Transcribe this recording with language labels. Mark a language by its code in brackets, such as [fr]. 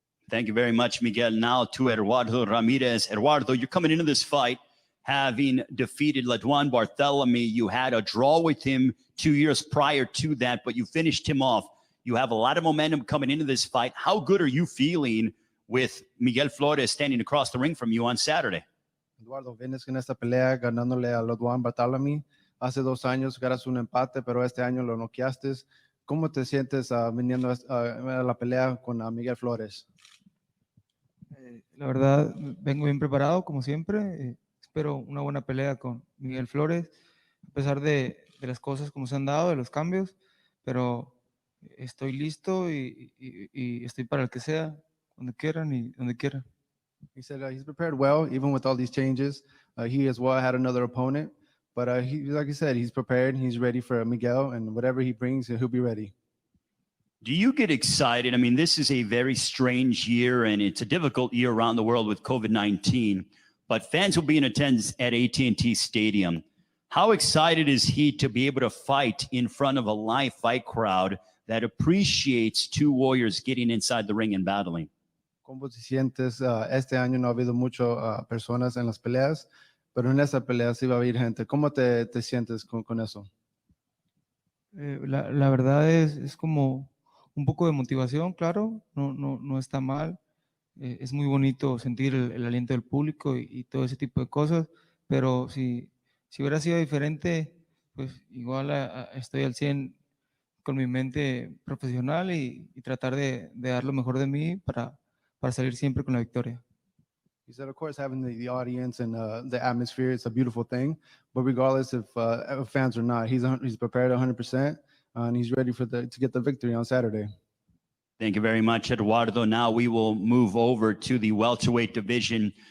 [en] Thank you very much, Miguel. Now to Eduardo Ramirez. Eduardo, you're coming into this fight having defeated Ledwan Barthelemy. You had a draw with him 2 years prior to that, but you finished him off. You have a lot of momentum coming into this fight. How good are you feeling with Miguel Flores standing across the ring from you on Saturday? [es] Eduardo, vienes en esta pelea ganándole a Lodwan Barthelemy. Hace 2 años ganas un empate, pero este año lo noqueaste. ¿Cómo te sientes viniendo a la pelea con Miguel Flores? La verdad, vengo bien preparado, como siempre. Espero una buena pelea con Miguel Flores, a pesar de las cosas como se han dado, de los cambios, pero estoy listo y estoy para el que sea, cuando quieran y donde quieran. [en] He said he's prepared well, even with all these changes. He as well had another opponent, but like he said, he's prepared. He's ready for Miguel, and whatever he brings, he'll be ready. Do you get excited? This is a very strange year, and it's a difficult year around the world with COVID-19, but fans will be in attendance at AT&T Stadium. How excited is he to be able to fight in front of a live fight crowd that appreciates two warriors getting inside the ring and battling? [es] ¿Cómo te sientes? Este año no ha habido mucho personas en las peleas, pero en esta pelea sí va a haber gente. ¿Cómo te sientes con eso? La verdad es como un poco de motivación, claro, no está mal. Es muy bonito sentir el aliento del público y todo ese tipo de cosas, pero si hubiera sido diferente, pues igual estoy al 100 con mi mente profesional y tratar de dar lo mejor de mí para salir siempre con la victoria. [en] He said, of course, having the audience and the atmosphere, it's a beautiful thing, but regardless if fans or not, he's prepared 100%, and he's ready to get the victory on Saturday. Thank you very much, Eduardo. Now we will move over to the welterweight division.